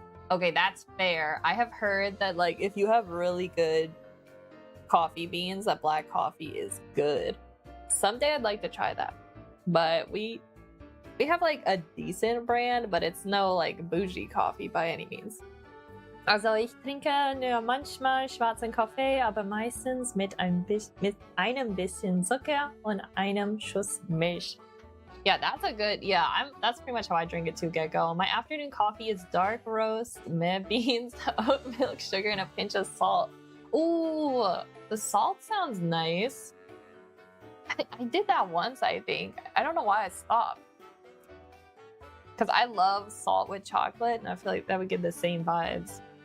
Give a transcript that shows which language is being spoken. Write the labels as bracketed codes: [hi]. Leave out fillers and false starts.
[en] Okay, that's fair. I have heard that like if you have really good coffee beans, that black coffee is good. Someday I'd like to try that. But we have like a decent brand, but it's no like bougie coffee by any means. [de] Also ich trinke nur manchmal schwarzen Kaffee, aber meistens mit einem bisschen Zucker und einem Schuss Milch. [en] Yeah, that's a good, that's pretty much how I drink it too, get-go. My afternoon coffee is dark roast, meh beans, oat milk, sugar, and a pinch of salt. Ooh, the salt sounds nice. I did that once, I think. I don't know why I stopped. Because I love salt with chocolate, and I feel like that would give the same vibes.